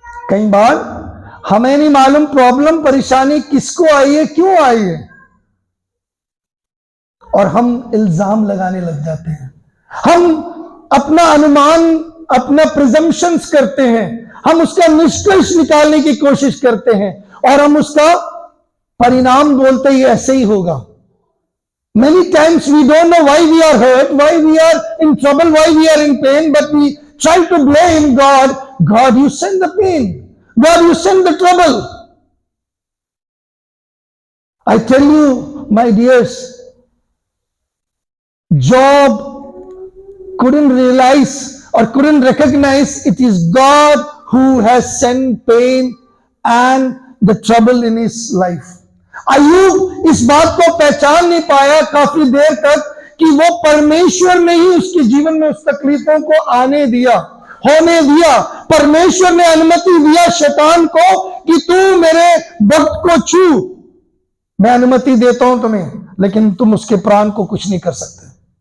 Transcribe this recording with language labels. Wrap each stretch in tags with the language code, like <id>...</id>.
<hi>कई बार हमें नहीं मालूम प्रॉब्लम, परेशानी किसको आई है, क्यों आई है, और हम इल्जाम लगाने लग जाते हैं। हम अपना अनुमान, अपना प्रिजम्पशंस करते हैं, हम उसका निष्कर्ष निकालने की कोशिश करते हैं और हम उसका परिणाम बोलते ही ऐसे ही होगा।</hi> <en>Many times we don't know why we are hurt, why we are in trouble, why we are in pain, but we try to blame God. God, you send the pain. God, you send the trouble. I tell you, my dears, Job couldn't realize or couldn't recognize it is God who has sent pain and the trouble in his life.</en> <hi>अय्यूब इस बात को पहचान नहीं पाया काफी देर तक कि वो परमेश्वर ने ही उसके जीवन में उस तकलीफों को आने दिया, होने दिया। परमेश्वर ने अनुमति दिया शैतान को कि तू मेरे भक्त को छू, मैं अनुमति देता हूं तुम्हें, लेकिन तुम उसके प्राण को कुछ नहीं कर सकते।</hi>